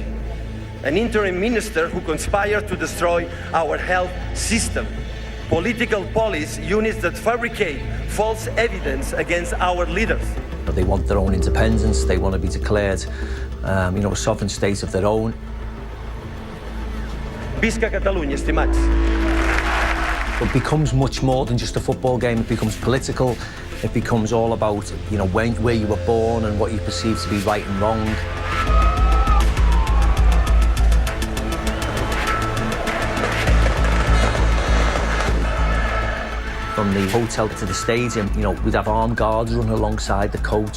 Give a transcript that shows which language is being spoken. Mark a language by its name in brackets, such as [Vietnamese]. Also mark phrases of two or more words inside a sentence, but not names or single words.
[English] An interim minister who conspired to destroy our health system. Political police units that fabricate false evidence against our leaders. They want their own independence, they want to be declared a sovereign state of their own. [Catalan] Visca Catalunya, estimats. [English] It becomes much more than just a football game. It becomes political. It becomes all about, where you were born and what you perceive to be right and wrong. From the hotel to the stadium, we'd have armed guards running alongside the coach.